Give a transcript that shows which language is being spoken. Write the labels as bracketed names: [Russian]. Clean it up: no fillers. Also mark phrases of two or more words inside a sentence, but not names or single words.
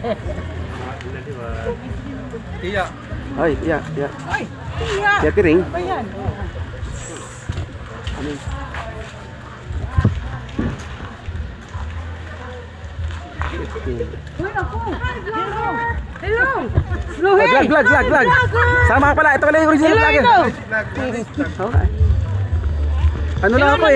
[Filipino] Iya. Ay, iya, iya. Ay, iya. Iya piring. Ayan. Amin. Uy, ako. Hello. Hello. Vlog. Sama ka pala. Ito pala yung original vlogger. Okay. Ano lang ako eh.